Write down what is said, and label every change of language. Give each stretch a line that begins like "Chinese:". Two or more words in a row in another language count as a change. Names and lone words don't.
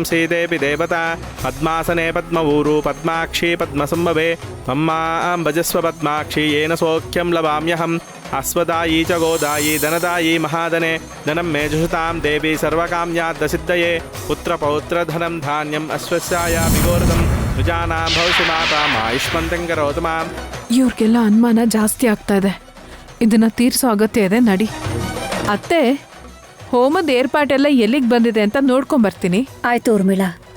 Sanskrit: सीदेऽपि देवता पद्मासने पद्मऊरू पद्माक्षी पद्मसम्भवे मम्मां भजस्व पद्माक्षी येन सौख्यं लभाम्यहम् अस्वदायी च गोदायी धनदायी महाधने धनं मे जुषतां देवी सर्वकाम्याद्दसिद्धये पुत्रपौत्रधनं धान्यम् अश्वस्याया विगोरदं विजानां भवसि माता आयुष्मन्तं करोतु माम्.
Kannada: ಇವ್ರಿಗೆಲ್ಲ ಅನುಮಾನ ಜಾಸ್ತಿ ಆಗ್ತಾ ಇದೆ. ಇದನ್ನ ತೀರ್ಸೋ ಅಗತ್ಯ ಇದೆ, ನಡಿ. ಅತ್ತೆ, ಹೋಮದ ಏರ್ಪಾಟೆಲ್ಲ ಎಲ್ಲಿಗೆ ಬಂದಿದೆ ಅಂತ ನೋಡ್ಕೊಂಬರ್ತೀನಿ. ಆಯ್ತು ಊರ್ಮಿಳಾ.